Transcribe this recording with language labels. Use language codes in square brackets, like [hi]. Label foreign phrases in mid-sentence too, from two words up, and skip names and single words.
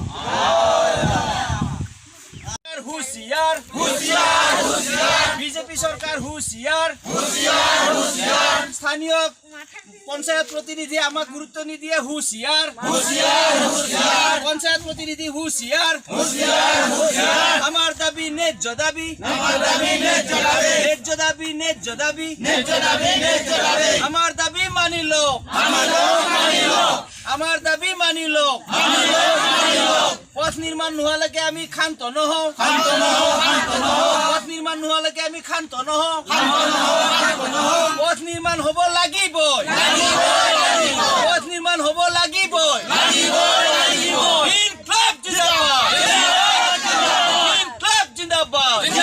[as] হুঁশিয়ার বিজেপি সরকার হুঁশিয়ার স্থানীয় পঞ্চায়েত প্রতিনিধি আমাক গুরুত্ব নিদিয়ে হুঁশিয়ার পঞ্চায়েত প্রতিনিধি হুঁশিয়ার আমার দাবি ন্যায্য দাবি ন্যায্য দাবি আমার দাবি মানিল আমার দাবি মানিল পথ নির্মাণ নোহালৈকে আমি ক্ষান্ত নহওঁ পথ নির্মাণ নোহালৈকে আমি ক্ষান্ত নহওঁ পথ নির্মাণ হব লাগিবই পথ নির্মাণ হব লাগিবই [ur] انقلاب زندہ باد انقلاب زندہ باد